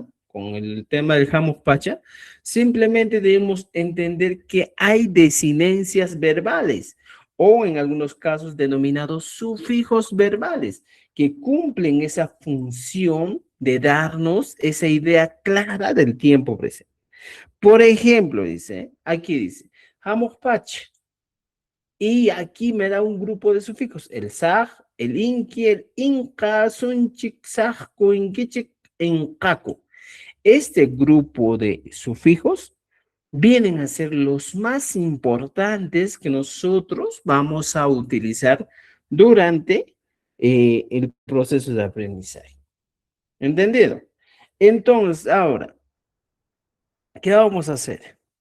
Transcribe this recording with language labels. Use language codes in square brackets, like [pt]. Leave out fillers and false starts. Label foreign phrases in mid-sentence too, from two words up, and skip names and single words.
[es] Con el tema del [qu] Hamuk Pacha, [es] simplemente debemos entender que hay desinencias verbales o en algunos casos denominados sufijos verbales que cumplen esa función de darnos esa idea clara del tiempo presente. Por ejemplo, aquí dice, [qu] Hamuk Pacha, [es] y aquí me da un grupo de sufijos, el saj, el inki, el inca, sunchik, saj, kuinkichik, encaco. Este grupo de sufijos vienen a ser los más importantes que nosotros vamos a utilizar durante el proceso de aprendizaje. ¿Entendido? Entonces, ahora, ¿qué vamos a hacer?